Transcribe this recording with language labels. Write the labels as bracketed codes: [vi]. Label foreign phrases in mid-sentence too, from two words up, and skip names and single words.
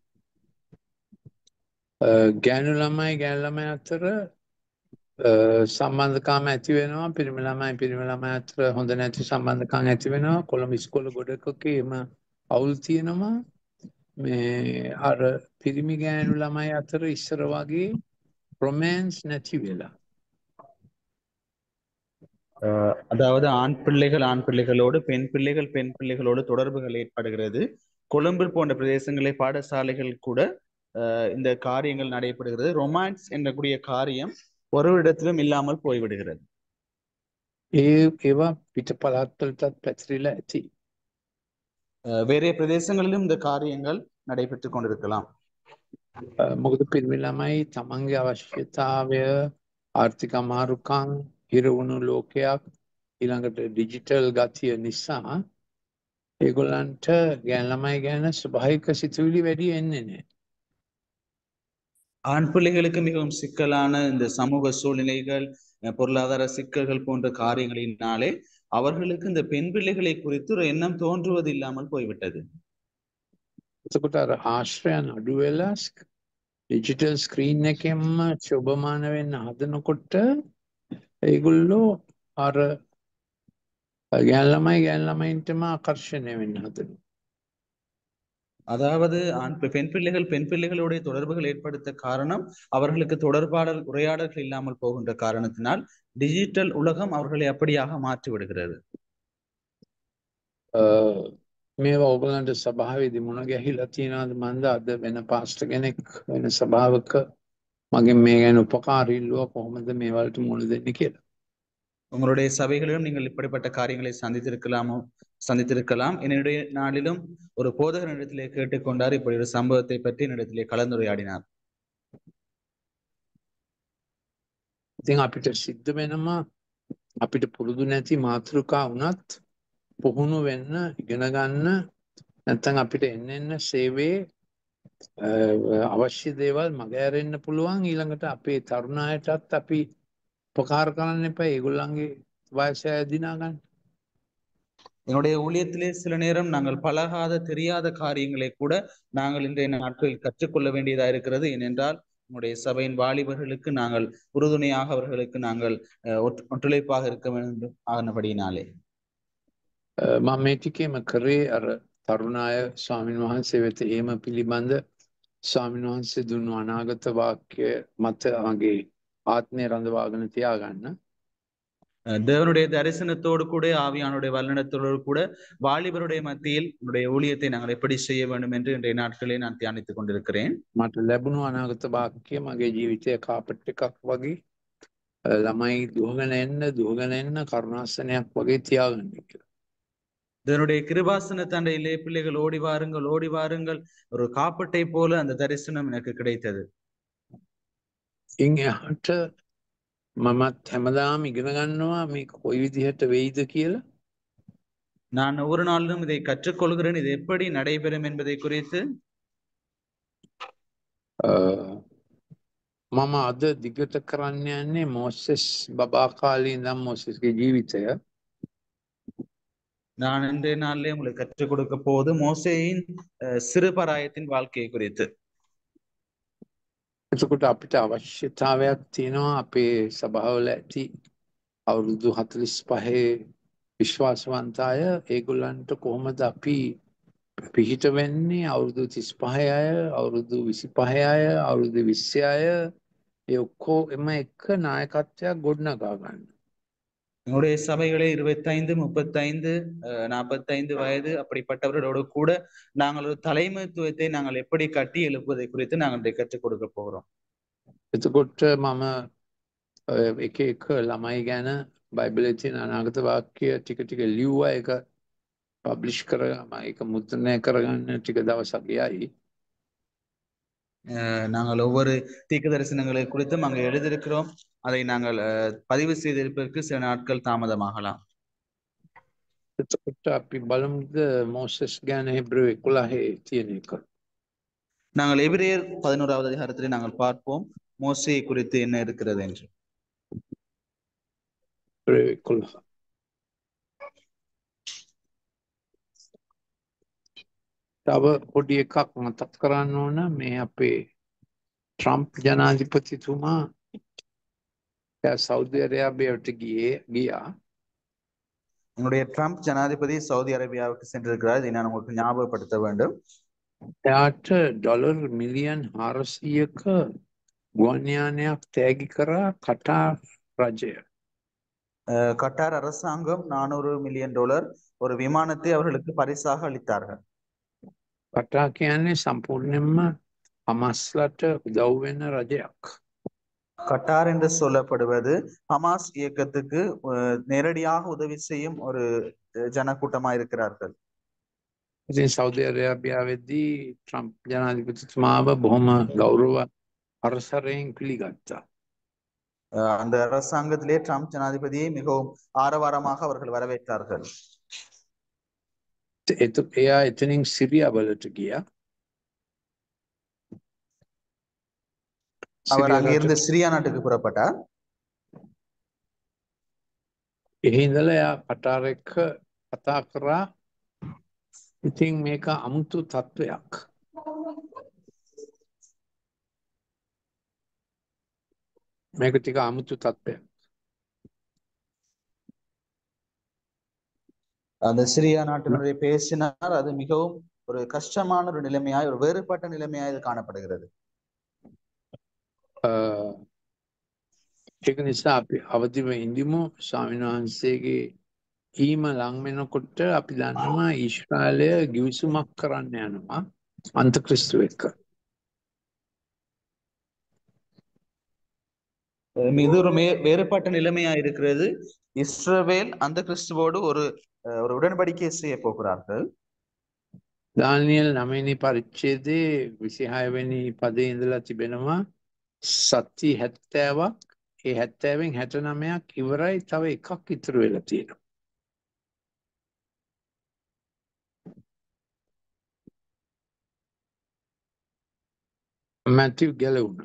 [si] ගෑනු ළමයි අතර සම්බන්ධකම් ඇති වෙනවා. පිරිමි ළමයි අතර හොඳ නැති සම්බන්ධකම් ඇති වෙනවා. කොළඹ ඉස්කෝල ගොඩකක එම අවුල් තියෙනවා. මේ අර පිරිමි ගෑනු ළමයි අතර ඉස්සර වගේ ரொமான்ஸ் නැති වෙලා. [ta] அதாவது ஆண் பிள்ளைகளோடு பெண் பிள்ளைகளோடு தொடர்புகள் ஏற்படுகிறது. கொழும்பு போன்ற பிரதேசங்களில் பாடசாலைகள் கூட இந்த காரியங்கள் நடைபெறுகிறது. ரொமான்ஸ் என்ற காரியம் ஒரு இடத்திலும் இல்லாமல் போய்விடுகிறது. [si] ඒවා පිට පළාත්වලටත් පැතිරිලා ඇති. [ta] வேற பிரதேசங்களிலும் இந்த காரியங்கள் நடைபெற்றுக் கொண்டிருக்கலாம். [si] මොකද පිරිමි ළමයි තමන්ගේ අවශ්‍යතාවය ආර්ථික අමාරුකම් හිරවුණු ලෝකයක් ඊළඟට ඩිජිටල් ගතිය නිසා ඒගොල්ලන්ට ගෑනු ළමයි ගැන ස්වභාවික සිතුවිලි වැඩි එන්නේ නැහැ. [ta] ஆண் பிள்ளைகளுக்கு மிகவும் சிக்கலான இந்த சமூக சூழ்நிலைகள், பொருளாதார சிக்கல்கள் போன்ற காரியங்களினாலே அவர்களுக்கு இந்த பெண் பிள்ளைகளை குறித்து ஒரு எண்ணம் தோன்றுவது இல்லாமல் போய்விட்டது. [si] එතකොට අර ආශ්‍රයන් අඩු වෙලා [en] digital screen [si] එකෙන්ම චොබමාන වෙන්න හදනකොට ඒගොල්ලෝ අර ගෑනු ළමයින්ටම ආකර්ෂණය වෙන්න හදනවා. [ta] அதாவது பெண் பிள்ளைகளுடைய தொடர்புகள் ஏற்படுத்த காரணம் அவர்களுக்கு உரையாடல்கள் இல்லாமல் போகின்ற காரணத்தினால் டிஜிட்டல் உலகம் அவர்களை அப்படியாக மாற்றி விடுகிறது. [si] මේවා ඔයගලන්ට සභාවේදී මුණ ගැහිලා තියෙනවද? මන්ද අද වෙන පාස්ටර් කෙනෙක් වෙන සභාවක මගෙන් මේ ගැන උපකාර ඉල්ලුවා කොහොමද මේ වලට මුණ දෙන්නේ කියලා. [ta] உங்களுடைய சபைகளிலும் நீங்கள் இப்படிப்பட்ட காரியங்களை சந்தித்திருக்கலாம். என்னுடைய நாளிலும் ஒரு போதகர் இடத்திலே கேட்டுக்கொண்டார். இப்படி ஒரு சம்பவத்தை பற்றி என்னிடத்திலே கலந்துரையாடினார். [si] ඉතින් අපිට සිද්ධ වෙනවා අපිට පුරුදු නැති මාතෘකා වුණත් පුහුණු වෙන්න ඉගෙන ගන්න නැත්නම් අපිට එන්න සේවයේ අවශ්‍ය දේවල් මගහැරෙන්න පුළුවන්. ඊළඟට අපේ තරුණ අයටත් අපි උපකාර කරන්න එපා ඒගොල්ලන්ගේ වයස දිනා ගන්න. [ta] என்னுடைய ஊழியத்திலே சில நேரம் நாங்கள் பழகாத தெரியாத காரியங்களை கூட நாங்கள் இன்றைய நாட்களில் கற்றுக்கொள்ள வேண்டியதா இருக்கிறது. ஏனென்றால் நம்முடைய சபையின் வாலிபர்களுக்கு நாங்கள் உறுதுணையாக அவர்களுக்கு நாங்கள் ஒத்துழைப்பாக இருக்க வேண்டும் ஆனபடியினாலே [si] මම මේ ටිකේම කරේ අර තරුණ අය ස්වාමීන් වහන්සේ වෙත එහෙම පිළිබඳ ස්වාමීන් වහන්සේ දුන්නු අනාගත වාක්‍ය මත මගේ ආත්මය රඳවාගෙන තියාගන්න. [ta] தேவனுடைய தரிசனத்தோடு கூட ஆவியானுடைய வல்லனத்தோடு கூட வாலிபருடைய மத்தியில் உங்களுடைய ஊழியத்தை நாங்கள் எப்படி செய்ய வேண்டும் என்று இன்றைய நாட்களே நான் தியானித்துக் கொண்டிருக்கிறேன். [si] මට ලැබුණු අනාගත වාක්‍ය මගේ ජීවිතයේ කාපට් එකක් වගේ ළමයි දුවගෙන එන්න කරුණාසනයක් වගේ තියාගන්න කියලා. [ta] இதனுடைய கிருபாசன தண்டையிலே பிள்ளைகள் ஓடி வாருங்கள் ஒரு காப்பட்டை போல அந்த தரிசனம் எனக்கு கிடைத்தது. [si] එහාට මමත් හැමදාම ඉගෙන ගන්නවා මේක කොයි විදිහට වෙයිද කියලා. [ta] நான் ஒவ்வொரு நாளிலும் இதை கற்றுக்கொள்கிறேன். இது எப்படி நடைபெறும் என்பதை குறித்து [si] මම අද දිගට කරන්න යන්නේ මෝසෙස් බබා කාලේ ඉඳන් මෝසෙස්ගේ ජීවිතය. [ta] நான் இன்றைய நாளிலே உங்களுக்கு கற்றுக் கொடுக்க போவது மோசேயின் சிறுபராயத்தின் வாழ்க்கையை குறித்து. [si] එතකොට අපිට අවශ්‍යතාවයක් තියෙනවා අපේ සභාවල ඇති අවුරුදු 45 විශ්වාසවන්ත අය ඒගොල්ලන්ට කොහොමද අපි පිහිට වෙන්නේ අවුරුදු 35 අය, අවුරුදු 25 අය, අවුරුදු 20 අය ඒ ඔක්කොම එක නායකත්වයක් ගොඩනගා ගන්න. [ta] எங்களுடைய சபைகளே 25, 35, 45 வயது அப்படிப்பட்டவர்களோடு கூட நாங்கள் ஒரு தலைமைத்துவத்தை நாங்கள் எப்படி கட்டி எழுப்புவதை குறித்து நாங்கள் இன்றைக்கு கற்றுக் கொடுக்க போகிறோம். [si] එතකොට මම එක එක ළමයි ගැන බයිබලයේ තියෙන අනාගත වාක්‍ය ටික ටික ලිව්වා. ඒක පබ්ලිෂ් කරගම ඒක මුද්‍රණය කරගන්න ටික දවසක් ගියයි. [ta] நாங்கள் ஒவ்வொரு தீர்க்க தரிசனங்களை குறித்தும் அங்கே எழுதியிருக்கிறோம். அதை நாங்கள் பதிவு செய்திருப்பதற்கு சில நாட்கள் தாமதமாகலாம். [si] එතකොට අපි බලමුද මෝසස් ගැන හිබ්‍රු 11 තියෙන එක. [ta] நாங்கள் எபிரேயர் 11வது அதிகாரத்திலே நாங்கள் பார்ப்போம் மோசே குறித்து என்ன இருக்கிறது என்று. [si] තව පොඩි එකක් මතක් කරන්න ඕන මේ අපේ ට්‍රම්ප් ජනාධිපතිතුමා සෞදි අරාබියට ගියා. [ta] எங்களுடைய ட்ரம்ப் ஜனாதிபதி சவுதி அரேபியாவுக்கு சென்றிருக்கிறார். இதை நான் உங்களுக்கு ஞாபகப்படுத்த வேண்டும். [si] එයාට ඩොලර් මිලියන් 400ක ගුවන් යානයක් තෑගි කරා කටාර් රජය. [ta] கட்டார் அரசாங்கம் $400 மில்லியன் ஒரு விமானத்தை அவர்களுக்கு பரிசாக அளித்தார்கள். [si] කටා කියන්නේ සම්පූර්ණයෙන්ම හමස්ලට උදව් වෙන රජයක්. [ta] கட்டார் என்று சொல்லப்படுவது ஹமாஸ் இயக்கத்துக்கு நேரடியாக உதவி செய்யும் ஒரு ஜனக்கூட்டமாக இருக்கிறார்கள். [si] ඉතින් සෞදි අරාබියාවේදී ට්‍රම්ප් ජනාධිපතිතුමාව බොහොම ගෞරව අරසරයෙන් පිළිගත්තා. [ta] அந்த அரசாங்கத்திலே ட்ரம்ப் ஜனாதிபதியை மிகவும் ஆரவாரமாக அவர்கள் வரவேற்றார்கள். [si] එයා එතනින් සිරියා වලට ගියා. [ta] அவர் அங்கிருந்து சிரியா நாட்டுக்கு புறப்பட்டார். [si] එහි ඉඳලා එයා කටාර් එක්ක කතා කරා. ඉතින් මේක අමුතු තත්වයක්. මේක ටික අමුතු තත්වයක්. [ta] அந்த சிரியா நாட்டினுடைய பேசினார். அது மிகவும் ஒரு கஷ்டமான ஒரு நிலைமையாய், ஒரு வேறுபட்ட நிலைமையாய் காணப்படுகிறது. [si] ඒක නිසා අපි අවදිව ඉඳිමු. ස්වාමීන් වහන්සේගේ ඊම ලං වෙනකොට අපි දන්නවා ඊශ්‍රායලය ගිවිසුමක් කරන්න යනවා අන්තක්‍රිස්තු එක්ක. [ta] இது ஒரு வேறுபட்ட நிலைமையா இருக்கிறது. இஸ்ரவேல் அந்த கிறிஸ்துவோடு ஒரு உடன்படிக்கை செய்ய போகிறார்கள். [si] දානියෙල් 9 වෙනි පරිච්ඡේදයේ 26 වෙනි පදේ ඉඳලා තිබෙනවා සත්‍ය 70ක්. ඒ 70න් 69ක් ඉවරයි. තව එකක් ඉතුරු වෙලා තියෙනවා. මැතිව් ගැලවුණා.